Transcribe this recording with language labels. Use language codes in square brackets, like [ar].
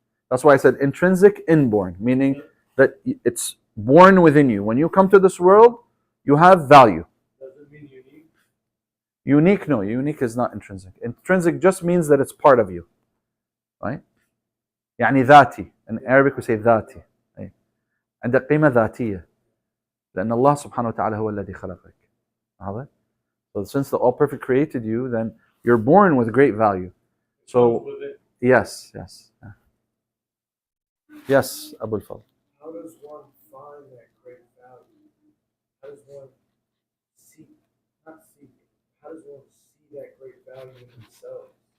[en] That's why I said intrinsic, inborn, meaning that it's born within you. When you come to this world, you have value. Does it mean unique? Unique, no. Unique is not intrinsic. Intrinsic just means that it's part of you, right? [ar] يعني ذاتي. In Arabic we say ذاتي. عندك قيمة ذاتية. لأن الله سبحانه وتعالى هو الذي خلقك. واضح؟ [en] So since the All-Perfect created you, then you're born with great value. So yes. Yes, Abu al-Fadl. How does one find that great value? How does one how does one see that great value in themselves?